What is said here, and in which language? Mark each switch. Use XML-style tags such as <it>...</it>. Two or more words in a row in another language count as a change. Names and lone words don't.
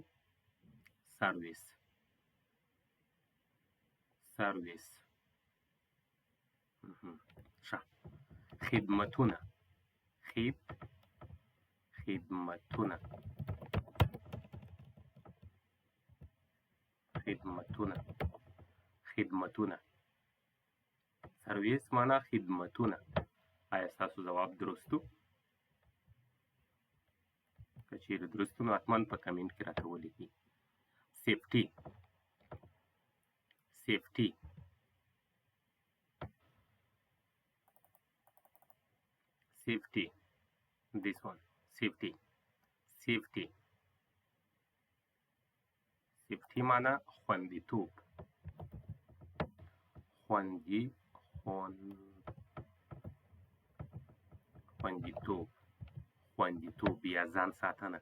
<ps>سرویس. ښه، خدمتونه. سرویس معنا خدمتونه. آیا ستاسو ځواب درست و؟ که چیرې درست و نو حتما په کمنټ کې راته ولیکئ. سیفټي.</ps> <en>This one. Safety.</en> <ps>سیفټي معنا خوندیتوب. خوندیتوب یا ځان ساتنه.</ps>